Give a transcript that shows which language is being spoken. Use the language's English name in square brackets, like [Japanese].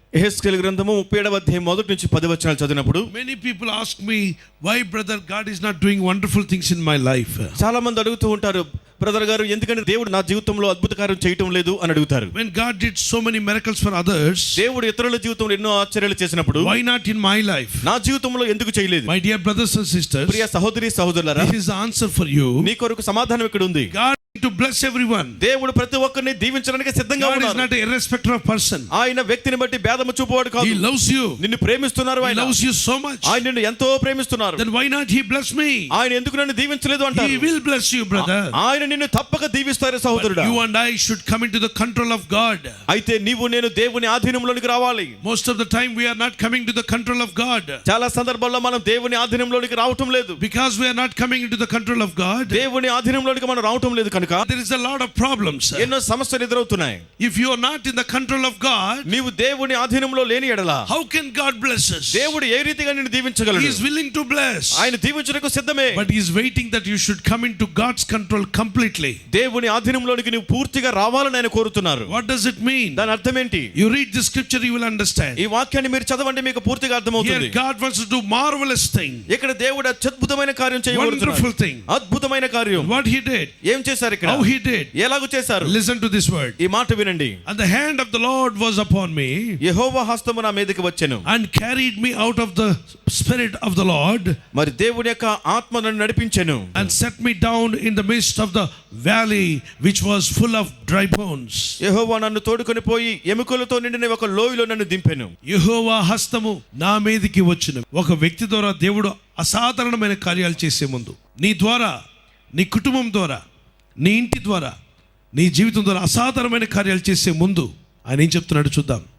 [Telugu] యెహెజ్కేలు గ్రంథము 37వ అధ్యాయం 1 నుంచి 10 వచనాలు చదివినప్పుడు [English] Many people ask me, why brother God is not doing wonderful things in my life? [Telugu] చాలా మంది అడుగుతూ ఉంటారు, బ్రదర్ గారు ఎందుకంటే దేవుడు నా జీవితంలో అద్భుత కార్యం చేయటం లేదు అని అడుగుతారు. [English] When God did so many miracles for others, [Telugu] దేవుడు ఇతరుల జీవితంలో ఎన్నో ఆశ్చర్యాలు చేసినప్పుడు [English] why not in my life? [Telugu] నా జీవితంలో ఎందుకు చేయలేదు? [English] My dear brothers and sisters, [Telugu] ప్రియ సహోదరి సహోదరులారా, [English] this is the answer for you. [Telugu] నీ కొరకు సమాధానం ఇక్కడ ఉంది. [English] God to bless everyone. [Telugu] దేవుడు ప్రతి ఒక్కరిని దీవించడానికి సిద్ధంగా [English] God is [Telugu] ఉన్నాడు. [English] not a irrespective of person. [Telugu] ఆయన వ్యక్తిని బట్టి భేదము చూపువాడు కాదు. [English] He loves you. [Telugu] నిన్ను ప్రేమిస్తున్నారు [English] He [Telugu] ఆయన. [English] loves you so much. [Telugu] ఆయన నిన్ను ఎంతో ప్రేమిస్తున్నారు. [English] Then why not he bless me? [Telugu] ఆయన ఎందుకు నన్ను దీవించలేదు అంటారు. [English] He will bless you, brother. [Telugu] ఆయన నిన్ను తప్పక దీవిస్తారు సహోదరుడా. [English] You and I should come into the control of God. [Telugu] అయితే నీవు నేను దేవుని ఆధీనంలోనికి రావాలి. [English] Most of the time we are not coming to the control of God. [Telugu] చాలా సందర్భాల్లో మనం దేవుని ఆధీనంలోనికి రావటం లేదు. [English] Because we are not coming into the control of God, [Telugu] దేవుని ఆధీనంలోనికి మనం రావటం లేదు కనుక [English] there is a lot of problems. [Telugu] ఎన్నో సమస్యలు ఎదురవుతున్నాయి. [English] If you are not in the control of God, [Telugu] నీవు దేవుని ఆధీనంలో లేని ఎడల [English] how can God bless us? [Telugu] దేవుడు ఏ రీతిగా నిన్ను దీవించగలడు? [English] He is willing to bless, [Telugu] ఆయన దీవించుటకు సిద్ధమే. [English] but he is waiting that you should come into God's control completely. [Telugu] దేవుని ఆధీనంలోనికి నీవు పూర్తిగా రావాలని ఆయన కోరుతున్నారు. [English] What does it mean? [Telugu] దాని అర్థం ఏంటి? [English] You read this scripture, you will understand. [Telugu] ఈ వాక్యాన్ని మీరు చదవండి, మీకు పూర్తిగా అర్థమవుతుంది. [English] Here God wants to do marvelous thing, [Telugu] ఇక్కడ దేవుడు అద్భుతమైన కార్యం చేయబోతున్నాడు. [English] wonderful thing, [Telugu] అద్భుతమైన కార్యం. [English] what he did, [Telugu] ఏం చేశారు ఇక్కడ? [English] how he did, [Telugu] ఎలాగో చేశారు. [English] listen to this word. [Telugu] ఈ మాట వినండి. [English] And the hand of the Lord was upon me, [Telugu] యెహోవా హస్తము నా మీదకి వచ్చెను, [English] and carried me out of the spirit of the Lord, [Telugu] మరి దేవుని యొక్క ఆత్మ నన్ను నడిపించెను, [English] and set me down in the midst of the valley which was full of dry bones. [Telugu] యెహోవా నన్ను తోడుకొని పోయి ఎముకలతో నిండిన ఒక లోయలో నన్ను దింపెను. యెహోవా హస్తము నా మీదకి వచ్చెను. ఒక వ్యక్తి ద్వారా దేవుడు అసాధారణమైన కార్యాలు చేసే ముందు, నీ ద్వారా, నీ కుటుంబం ద్వారా, నీ ఇంటి ద్వారా, నీ జీవితం ద్వారా అసాధారణమైన కార్యాలు చేసే ముందు ఆయన ఏం చెప్తున్నాడు చూద్దాం.